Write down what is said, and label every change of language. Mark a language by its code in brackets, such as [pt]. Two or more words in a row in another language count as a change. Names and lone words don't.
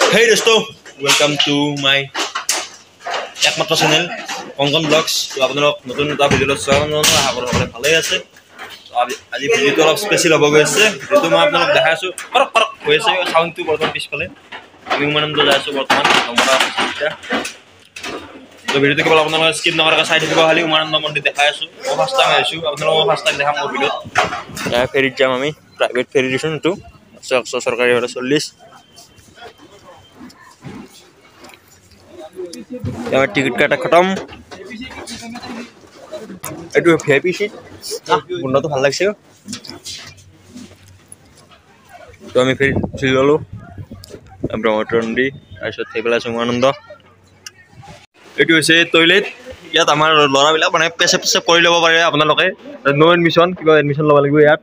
[hi] दोस्तों [en] welcome to my [hi] एकमात्र चैनल कंकन ब्लग्स। [as] तो আপোনালোক নতুন এটা ভিডিঅ'ত স্বাগতম জনাইছো। আশা কৰো সকলোৱে ভালে আছে। তো আজি ভিডিঅ'টো অলপ স্পেচিয়েল হ'ব গৈছে, যেটো মই আপোনালোক দেখাই আছো কৰক কৰক হৈ আছে সাউণ্ডটো বৰ্তমান পিছফালে। আমি উমানন্দ যাই আছো বৰ্তমান নমৰা এতিয়া। তো ভিডিঅ'টো কেৱল আপোনালোকে স্কিপ নকৰাকৈ চাই থাকিব। খালি উমানন্দ মন্দিৰ দেখাই আছো। মই [en] first time [as] আহিছো, আপোনালোকক [en] first time [as] দেখাম মোৰ ভিডিঅ'ত। এয়া ফেৰীত যাম আমি, [en] private ferry [as] দিছোঁ এইটো চৰকাৰী ভাড়া 40। [hi] यहाँ टिकट काटा खत्म। [as] এইটো [en] VIP seat [as] বন্ধটো ভাল লাগছে। তো আমি ফেৰি উঠি ললো ব্ৰহ্মপুত্ৰ নদী, তাৰপিছত সেইফালে আছে উমানন্দ। এইটো হৈছে টয়লেট। ইয়াত আমাৰ ল'ৰাবিলাক মানে পেচাব চেচাব কৰি ল'ব পাৰে। আপোনালোকে [en] no admission, [as] কিবা এডমিশ্যন ল'ব লাগিব ইয়াত।